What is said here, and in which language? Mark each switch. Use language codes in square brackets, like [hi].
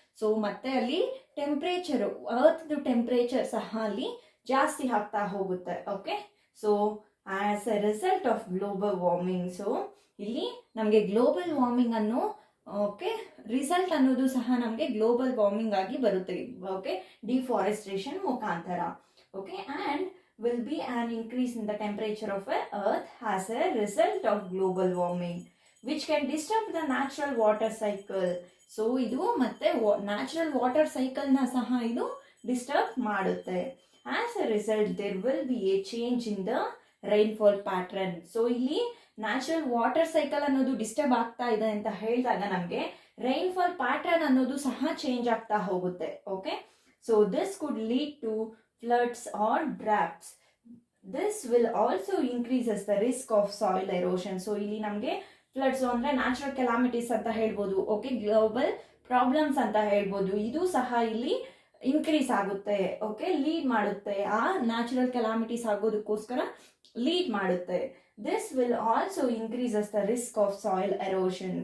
[kn] So ಮತ್ತೆ ಅಲ್ಲಿ temperature, earth temperature ಸಹ ಅಲ್ಲಿ ಜಾಸ್ತಿ ಆಗ್ತಾ ಹೋಗುತ್ತೆ. Okay, so [en] as a result of global warming, [kn] so ಇಲ್ಲಿ ನಮಗೆ ಗ್ಲೋಬಲ್ ವಾರ್ಮಿಂಗ್ ಅನ್ನೋ ಓಕೆ ರಿಸಲ್ಟ್ ಅನ್ನೋದು ಸಹ ನಮಗೆ ಗ್ಲೋಬಲ್ ವಾರ್ಮಿಂಗ್ ಆಗಿ ಬರುತ್ತೆ. ಓಕೆ, ಡಿಫಾರೆಸ್ಟೇಷನ್ ಮುಖಾಂತರ. [en] Okay, and will be an increase in the temperature of earth as a result of global warming, which can disturb the natural water cycle. [kn] So ಇದು ಮತ್ತೆ natural water cycle ನ ಸಹ ಇದು disturb ಮಾಡುತ್ತೆ. [en] As a result there will be a change in the rainfall pattern. [kn] So ಇಲ್ಲಿ natural water cycle ಅನ್ನೋದು disturb ಆಗ್ತಾ ಇದೆ ಅಂತ ಹೇಳಿದಾಗ ನಮಗೆ ರೈನ್ಫಾಲ್ ಪ್ಯಾಟರ್ನ್ ಅನ್ನೋದು ಸಹ ಚೇಂಜ್ ಆಗ್ತಾ ಹೋಗುತ್ತೆ. [en] Okay, so this could lead to floods or droughts. This will also increases the risk of soil erosion. [kn] So ಇಲ್ಲಿ ನಮಗೆ ಫ್ಲಡ್ಸ್ ಅಂದ್ರೆ ನ್ಯಾಚುರಲ್ ಕೆಲಾಮಿಟೀಸ್ ಅಂತ ಹೇಳ್ಬೋದು. ಓಕೆ, ಗ್ಲೋಬಲ್ ಪ್ರಾಬ್ಲಮ್ಸ್ ಅಂತ ಹೇಳ್ಬೋದು. ಇದು ಸಹ ಇಲ್ಲಿ ಇನ್ಕ್ರೀಸ್ ಆಗುತ್ತೆ. ಓಕೆ, ಲೀಡ್ ಮಾಡುತ್ತೆ, ಆ ನ್ಯಾಚುರಲ್ ಕೆಲಾಮಿಟೀಸ್ ಆಗೋದಕ್ಕೋಸ್ಕರ ಲೀಡ್ ಮಾಡುತ್ತೆ. [en] This will also increases the risk of soil erosion.